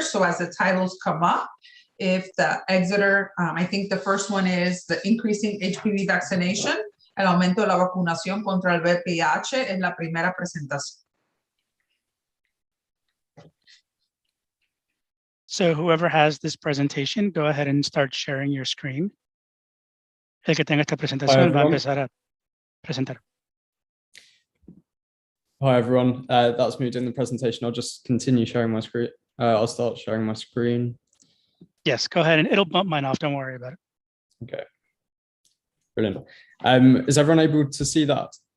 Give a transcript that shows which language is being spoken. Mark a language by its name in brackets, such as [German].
[English] So as the titles come up, if the Exeter, I think the first one is the increasing HPV vaccination, [Spanish] el aumento de la vacunación contra el VIH es la primera presentación. [English] So whoever has this presentation, go ahead and start sharing your screen. [Spanish] El que tenga esta presentación va a empezar a presentar. [English] Hi everyone, that's me doing the presentation. I'll just continue sharing my screen. I'll start sharing my screen. Yes, go ahead, and it'll bump mine off. Don't worry about it. Okay. Brilliant. Is everyone able to see that?